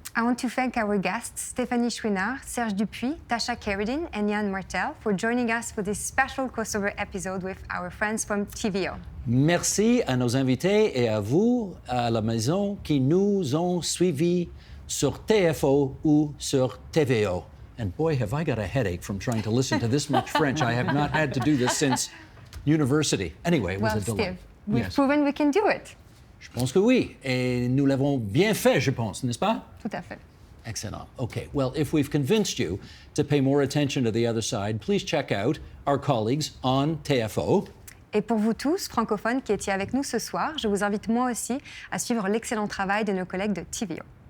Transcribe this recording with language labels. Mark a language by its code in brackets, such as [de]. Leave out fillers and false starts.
[en] I want to thank our guests, Stéphanie Chouinard, Serge Dupuis, Tasha Kheiriddin, and Yann Martel for joining us for this special crossover episode with our friends from TVO. [fr] Merci à nos invités et à vous à la maison qui nous ont suivis sur TFO ou sur TVO. [en] And boy, have I got a headache from trying to listen to this much French. I have not had to do this since university. Anyway, it was a delight. Steve, we've proven we can do it. [fr] Je pense que oui. Et nous l'avons bien fait, je pense, n'est-ce pas? Tout à fait. Excellent. [en] Okay, well, if we've convinced you to pay more attention to the other side, please check out our colleagues on TFO. [fr] Et pour vous tous, francophones qui étiez avec nous ce soir, je vous invite moi aussi à suivre l'excellent travail de nos collègues de TVO.